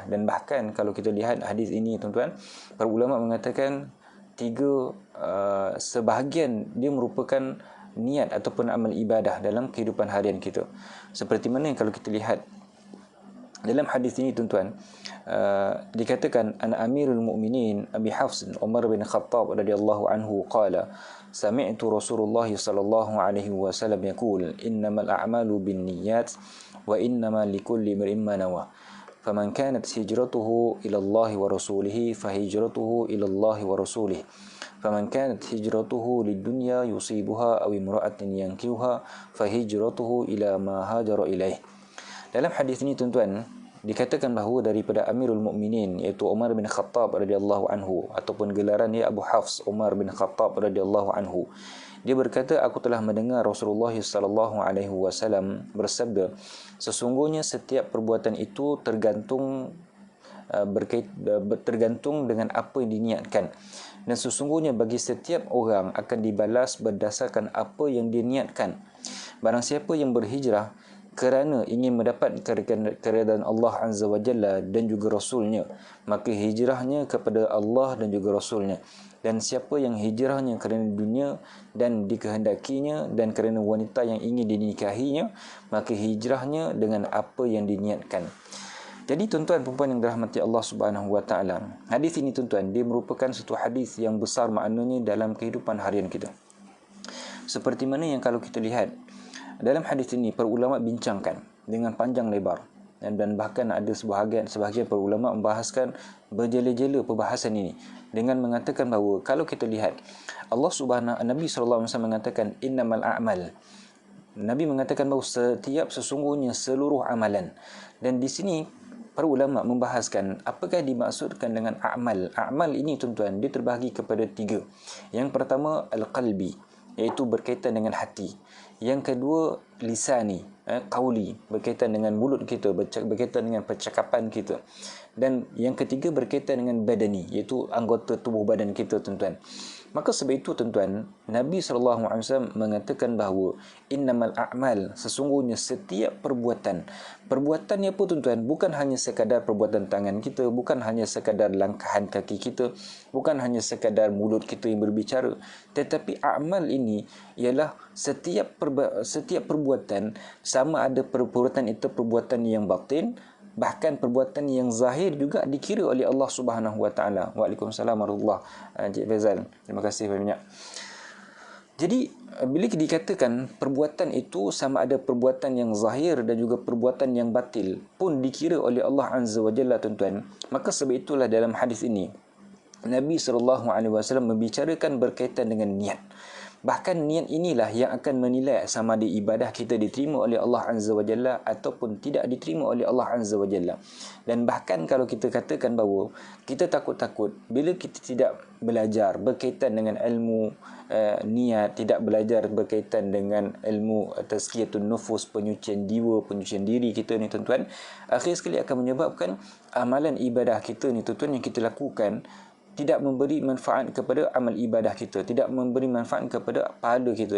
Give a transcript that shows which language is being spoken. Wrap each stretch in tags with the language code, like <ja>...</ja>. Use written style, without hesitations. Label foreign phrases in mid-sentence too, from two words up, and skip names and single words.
<ms>Dan bahkan kalau kita lihat hadis ini tuan-tuan, para ulama mengatakan sebahagian dia merupakan niat ataupun amal ibadah dalam kehidupan harian kita. Seperti mana yang kalau kita lihat dalam hadis ini tuan-tuan, dikatakan</ms> <ar>an Amirul Mukminin Abi حفص عمر بن الخطاب رضي الله عنه قال سمعت رسول الله صلى الله عليه وسلم يقول إنما الأعمال بالنيات وإنما لكل امرئ ما نوى فمن كانت هجرته إلى الله ورسوله فهجرته إلى الله ورسوله فمن كانت هجرته لدنيا يصيبها أو امرأة ينكحها فهجرته إلى ما هاجر إليه.</ar> <ms>Dalam hadis ini tuan-tuan dikatakan bahawa daripada Amirul Mukminin iaitu Umar bin Khattab radhiyallahu anhu, ataupun gelaran dia Abu Hafs Umar bin Khattab radhiyallahu anhu, dia berkata, aku telah mendengar Rasulullah sallallahu alaihi wasallam bersabda, sesungguhnya setiap perbuatan itu tergantung dengan apa yang diniatkan, dan sesungguhnya bagi setiap orang akan dibalas berdasarkan apa yang diniatkan. Barang siapa yang berhijrah kerana ingin mendapat keridaan Allah Azza wa Jalla dan juga Rasulnya, maka hijrahnya kepada Allah dan juga Rasulnya. Dan siapa yang hijrahnya kerana dunia dan dikehendakinya dan kerana wanita yang ingin dinikahinya, maka hijrahnya dengan apa yang diniatkan. Jadi tuan-tuan perempuan yang dirahmati Allah Subhanahu wa taala, hadis ini tuan-tuan, dia merupakan satu hadis yang besar maknanya dalam kehidupan harian kita. Seperti mana yang kalau kita lihat dalam hadis ini, para ulama bincangkan dengan panjang lebar, dan bahkan ada sebahagian para ulama membahaskan berjela-jela perbahasan ini dengan mengatakan bahawa kalau kita lihat Nabi sallallahu alaihi wasallam mengatakan</ms> <ar>innamal a'mal.</ar> <ms>Nabi mengatakan bahawa sesungguhnya seluruh amalan. Dan di sini para ulama membahaskan apakah dimaksudkan dengan a'mal. A'mal ini tuan-tuan, dia terbahagi kepada 3. Yang pertama al-qalbi, iaitu berkaitan dengan hati. Yang kedua lisani, qauli, berkaitan dengan mulut kita, berkaitan dengan percakapan kita. Dan yang ketiga berkaitan dengan badani, iaitu anggota tubuh badan kita, tuan-tuan. Maka sebab itu, tuan-tuan, Nabi SAW mengatakan bahawa</ms> <ar>innamal a'mal,</ar> <ms>sesungguhnya setiap perbuatan. Perbuatannya apa, tuan-tuan? Bukan hanya sekadar perbuatan tangan kita, bukan hanya sekadar langkahan kaki kita, bukan hanya sekadar mulut kita yang berbicara, tetapi amal ini ialah setiap perbuatan, sama ada perbuatan itu perbuatan yang batin, bahkan perbuatan yang zahir juga dikira oleh Allah Subhanahu Wa Taala.</ms> <ar>Waalaikumsalam warahmatullahi wabarakatuh.</ar> <ms>Encik Faizal, terima kasih banyak. Jadi bila dikatakan perbuatan itu sama ada perbuatan yang zahir dan juga perbuatan yang batil pun dikira oleh Allah Azza wa Jalla, tuan-tuan, maka sebab itulah dalam hadis ini Nabi SAW membicarakan berkaitan dengan niat. Bahkan niat inilah yang akan menilai sama ada ibadah kita diterima oleh Allah Azza wa Jalla ataupun tidak diterima oleh Allah Azza wa Jalla. Dan bahkan kalau kita katakan bahawa kita takut-takut bila kita tidak belajar berkaitan dengan ilmu niat, tidak belajar berkaitan dengan ilmu tazkiyatun nufus, penyucian jiwa, penyucian diri kita ni, tuan-tuan, akhir sekali akan menyebabkan amalan ibadah kita ni, tuan-tuan, yang kita lakukan tidak memberi manfaat kepada amal ibadah kita, tidak memberi manfaat kepada pahala kita.</ms>